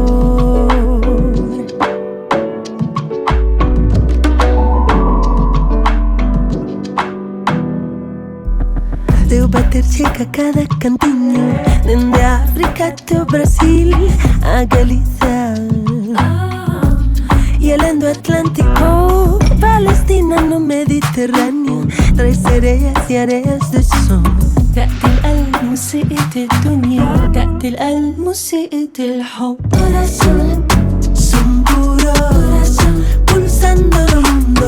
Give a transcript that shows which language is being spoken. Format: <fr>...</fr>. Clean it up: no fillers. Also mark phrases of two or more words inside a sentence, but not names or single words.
<pt>Teu bater chega a cada cantinho, desde a África até o Brasil, a Galiza e além do Atlântico, Palestina no Mediterrâneo, traz sereias e areias de som.</pt> <ar>تأتي القلب موسيقى الدنيا، تأتي القلب موسيقى الحب.</ar> <es>Corazón, son puro, pulsando el mundo.</es>